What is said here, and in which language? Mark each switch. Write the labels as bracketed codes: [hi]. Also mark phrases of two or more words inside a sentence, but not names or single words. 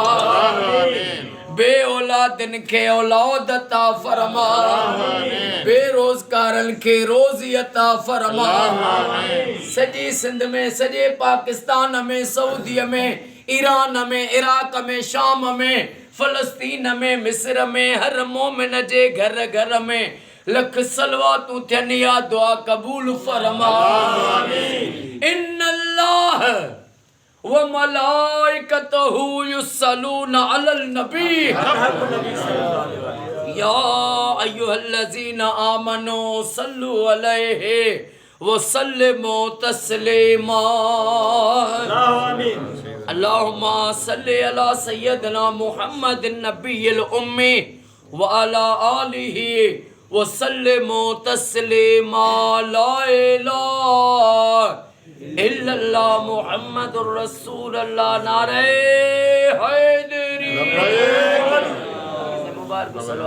[sd] बे औलादनि खे औलाद अता फरमा बेरोज़गारनि खे रोज़ी अता फरमा सॼी सिंध में सॼे पाकिस्तान में सऊदीअ में ईरान में इराक में शाम में फ़लस्तीन में मिस्र में हर मोमिन जे घर घर में लख सलवातूं थियनि या दुआ क़बूल फरमा [ar] إن الله وملائكته يصلون على النبي يا أيها الذين آمنوا صلوا عليه وسلموا تسليما اللهم صل على سيدنا محمد النبي الأمي وعلى آله وسلموا تسليما لا إله إلا الله محمد رسول الله [ur] نعرۂ حیدری مبارک